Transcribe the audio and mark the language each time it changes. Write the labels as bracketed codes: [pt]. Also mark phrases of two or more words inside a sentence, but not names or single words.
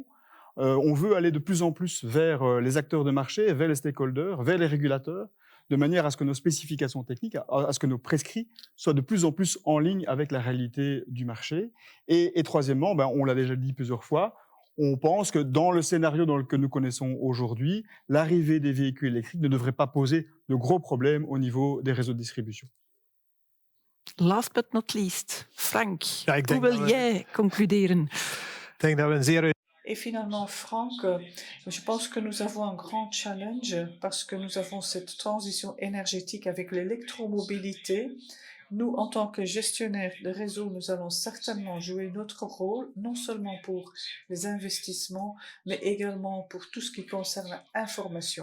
[fr] On veut aller de plus en plus vers les acteurs de marché, vers les stakeholders, vers les régulateurs, de manière à ce que nos spécifications techniques, à ce que nos prescrits soient de plus en plus en ligne avec la réalité du marché. Et troisièmement, on l'a déjà dit plusieurs fois, on pense que dans le scénario que nous connaissons aujourd'hui, l'arrivée des véhicules électriques ne devrait pas poser de gros problèmes au niveau des réseaux de distribution. [en] Last but not least, Frank, [nl] Ja, ik hoe denk wil dat we- jij concluderen? Ik denk dat we een zeer [fr] Et finalement, Franck, je pense que nous avons un grand challenge parce que nous avons cette transition énergétique avec l'électromobilité. Nous, en tant que gestionnaires de réseau, nous allons certainement jouer notre rôle, non seulement pour les investissements, mais également pour tout ce qui concerne l'information.